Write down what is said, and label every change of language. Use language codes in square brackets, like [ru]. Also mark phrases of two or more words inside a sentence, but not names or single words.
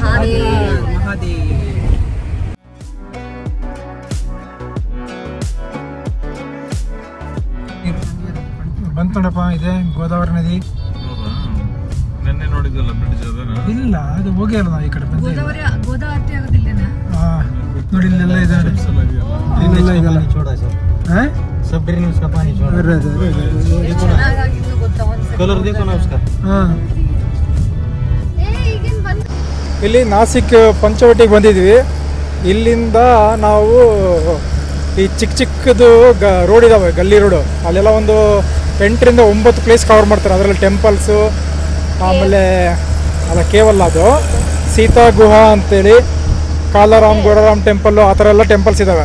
[kn] ಬಂತೋಣಪ್ಪ, ಇದೆ ಗೋದಾವರಿ ನದಿ. ನೆನ್ನೆ ನೋಡಿದ್ದಲ್ಲ ಬ್ರಿಡ್ಜ್ ಅದನ್ನ? ಇಲ್ಲ, ಅದು ಹೋಗಿ ಅಲ್ಲ ನಾವು ಈ ಕಡೆ ಬಂದ. ಗೋದಾವರಿ ಆಗೋದಿಲ್ಲ. ನೋಡಿ ಇಲ್ಲೆಲ್ಲ ಇದೆ, ಇಲ್ಲೆಲ್ಲ ಇದೆಲ್ಲ. [hi] हाँ सब ग्रीन उसका पानी छोड़ रहा कलर देखो ना उसका. [kn] हाँ ಇಲ್ಲಿ ನಾಸಿಕ್ ಪಂಚವಟಿಗೆ ಬಂದಿದ್ವಿ. ಇಲ್ಲಿಂದ ನಾವು ಈ ಚಿಕ್ಕದು ರೋಡ್ ಇದಾವೆ, ಗಲ್ಲಿ ರೋಡು. ಅಲ್ಲೆಲ್ಲ ಒಂದು 8 ರಿಂದ 9 [en] place cover [kn] ಮಾಡ್ತಾರೆ. ಅದರಲ್ಲಿ ಟೆಂಪಲ್ಸು, ಆಮೇಲೆ ಅಲ್ಲ ಕೇವಲ ಅದು ಸೀತಾ ಗುಹಾ ಅಂತೇಳಿ, ಕಾಲಾರಾಮ್ ಗೋರಾರಾಮ್ ಟೆಂಪಲ್ಲು, ಆ ಥರ ಎಲ್ಲ ಟೆಂಪಲ್ಸ್ ಇದ್ದಾವೆ.